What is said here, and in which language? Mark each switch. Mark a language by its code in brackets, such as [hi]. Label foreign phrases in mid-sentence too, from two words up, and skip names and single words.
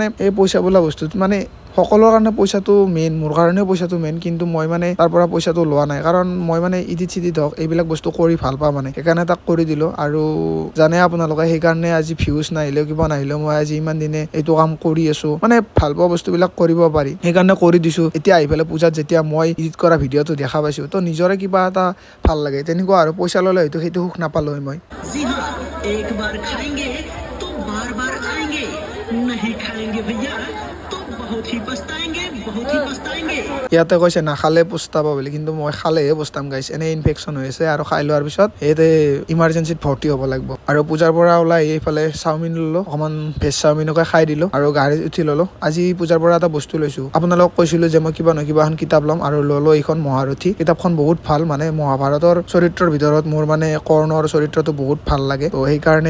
[as] এই পইচা বোলা বস্তুত মানে সকলৰ কাৰণে পইচাটো মেইন মোৰ কাৰণে পইচাটো মেইন কিন্তু মই মানে তাৰ পৰা পইচাটো লোৱা নাই কাৰণ মই মানে এডিট হওক এইবিলাক বস্তু কৰি ভাল পাওঁ মানে সেইকাৰণে তাক কৰি দিলো আৰু জানে আপোনালোকে সেইকাৰণে আজি ভিউজ নাহিলেও কিবা নাহিলেও মই আজি ইমান দিনে এইটো কাম কৰি আছো মানে ভাল পোৱা বস্তুবিলাক কৰিব পাৰি সেইকাৰণে কৰি দিছো এতিয়া আহি পেলাই পূজাত যেতিয়া মই এডিট কৰা ভিডিওটো দেখা পাইছো তো নিজৰে কিবা এটা ভাল লাগে তেনেকুৱা আৰু পইচা ললে হয়তো সেইটো সুখ নাপালো মই [hi] एक बार खाएंगे तो बार बार आएंगे नहीं खाएंगे भैया तो बहुत ही पछताएंगे [as] ইয়াতে কৈছে নাখালে পস্তাব বুলি কিন্তু মই খালেহে পস্তাম গাইছ এনে ইনফেকশন হৈছে আৰু খাই লোৱাৰ পিছত এতে ইমাৰ্জেন্সিত ভৰ্তি হ'ব লাগিব আৰু পূজাৰ পৰা ওলাই এইফালে চাওমিন ললো অকমান ভেজ চাওমিনকে খাই দিলো আৰু গাড়ীত উঠি ললো আজি পূজাৰ পৰা এটা বস্তু লৈছো আপোনালোকক কৈছিলো যে মই কিবা এখন কিতাপ ল'ম আৰু ললো এইখন মহাৰথী কিতাপখন বহুত ভাল মানে মহাভাৰতৰ চৰিত্ৰৰ ভিতৰত মোৰ মানে কৰ্ণৰ চৰিত্ৰটো বহুত ভাল লাগে তো সেইকাৰণে